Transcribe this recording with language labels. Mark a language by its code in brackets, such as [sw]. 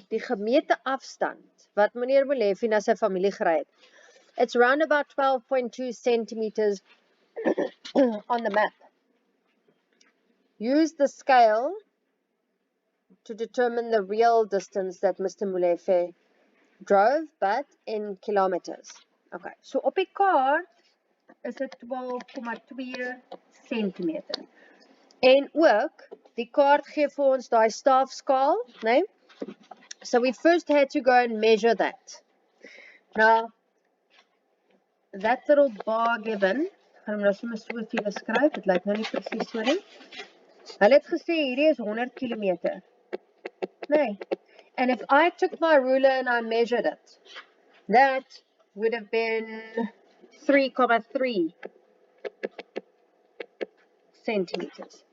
[af] Die gemete afstand wat meneer Molefe na sy familie gery het. [en] It's round about 12.2 centimeters on the map. Use the scale to determine the real distance that Mr. Molefe drove, but in kilometers. [af] Okay, so op die kaart is dit 12,2 centimeter. En ook, die kaart gee vir ons die staafskaal, né? [en] So we first had to go and measure that. Now, that little bar given, [af] gaan hom nou sommer so vir julle skryf, dit lyk nou nie presies so nie. Hulle het gesê hierdie is 100 kilometer. Nee. [en] And if I took my ruler and I measured it, that would have been 3,3 centimeters.